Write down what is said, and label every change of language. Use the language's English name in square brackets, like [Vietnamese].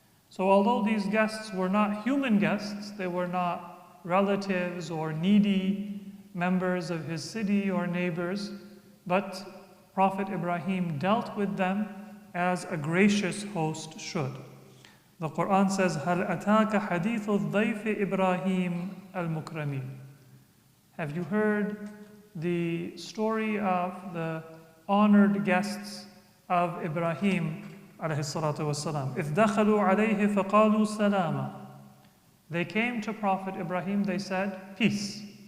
[English] So although these guests were not human guests, they were not relatives or needy members of his city or neighbors, but Prophet Ibrahim dealt with them as a gracious host should. The Quran says, [Arabic] هَلْ أَتَاكَ حَدِيثُ الضَّيْفِ إِبْرَاهِيمَ الْمُكْرَمِينَ. [English] Have you heard the story of the honored guests of Ibrahim alayhi salatu wassalam? [Arabic] إِذْ دَخَلُوا عَلَيْهِ فَقَالُوا سَلَامًا. [English] They came to Prophet Ibrahim, they said, peace.